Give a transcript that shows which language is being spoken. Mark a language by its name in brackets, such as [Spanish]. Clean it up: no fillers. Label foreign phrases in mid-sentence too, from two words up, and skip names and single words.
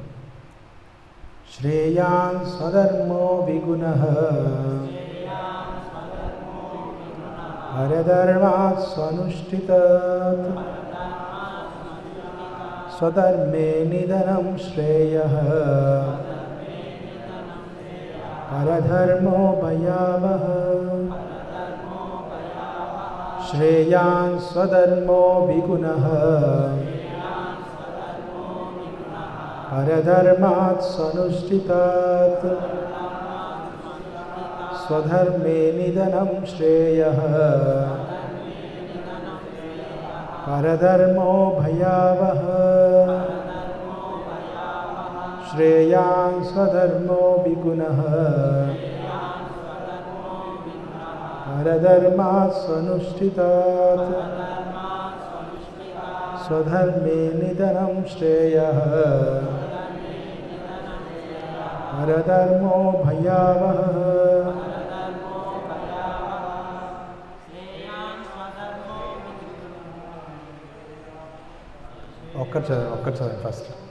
[Sanskrit] శ్రేయాన్ స్వధర్మో విగుణః పరధర్మాత్ స్వనుష్ఠితాత్ స్వధర్మే నిధనం శ్రేయః పరధర్మో భయావహ. శ్రేయాన్ స్వధర్మో విగుణః परधर्मात् स्वनुष्ठितात् स्वधर्मे निधनं श्रेयः परधर्मो भयावह. श्रेयान् स्वधर्मो विगुणः परधर्मात् स्वनुष्ठितात् स्वधर्मे निधनं श्रेयः परधर्मो भयावह. [Telugu] ఒక్కటి చదవండి ఫస్ట్.